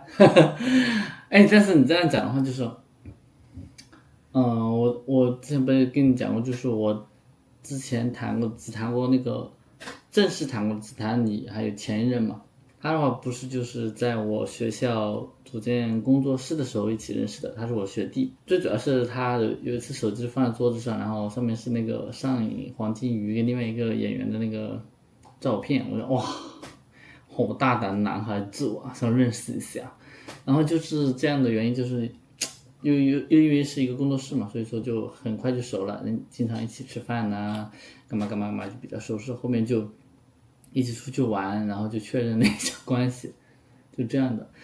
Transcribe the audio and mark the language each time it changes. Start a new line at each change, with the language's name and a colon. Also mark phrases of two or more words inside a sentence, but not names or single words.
Chinese: 但是你这样讲的话，就是。我之前不是跟你講過，就是我之前只談過那個正式談過，只談你還有前一任嘛。他的話不是就是在我學校組建工作室的時候一起認識的，他是我學弟。最主要是他有一次手機放在桌子上，然後上面是那個上影黃金魚跟另外一個演員的那個照片，我說哇，好大膽的男孩子啊，想認識一下。然後就是這樣的原因，就是又因為是一個工作室嘛，所以說就很快就熟了，經常一起吃飯啊，幹嘛就比較熟識，後面就一起出去玩，然後就確認那些關係，就這樣的。